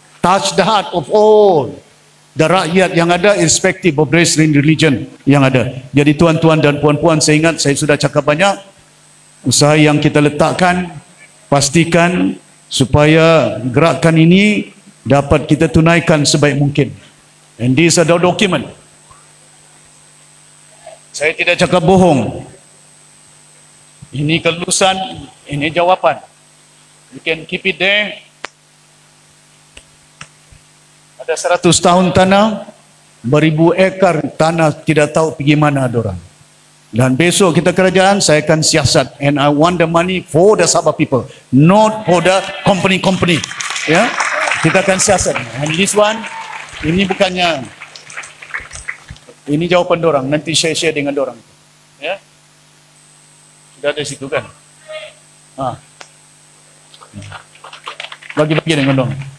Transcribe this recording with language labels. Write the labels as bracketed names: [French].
[English] Touch the heart of all the rakyat [Malay] yang ada, [English] irrespective of race and religion yang ada. [Malay] Jadi tuan-tuan dan puan-puan, saya ingat saya sudah cakap banyak. Usaha yang kita letakkan, pastikan supaya gerakan ini dapat kita tunaikan sebaik mungkin. [English] And these are the document. [Malay] Saya tidak cakap bohong. Ini kelulusan, ini jawapan. [English] You can keep it there. [Malay] Ada 100 tahun tanah, beribu ekar tanah tidak tahu pergi mana ada orang. Dan besok kita kerajaan, saya akan siasat. [English] And I want the money for the Sabah people, not for the company. [Malay] Ya, kita akan siasat. [English] And this one, [Malay] ini bukannya, ini jawapan dorang. Nanti share dengan dorang. Ya, sudah ada situ kan? Bagi-bagi dengan dorang.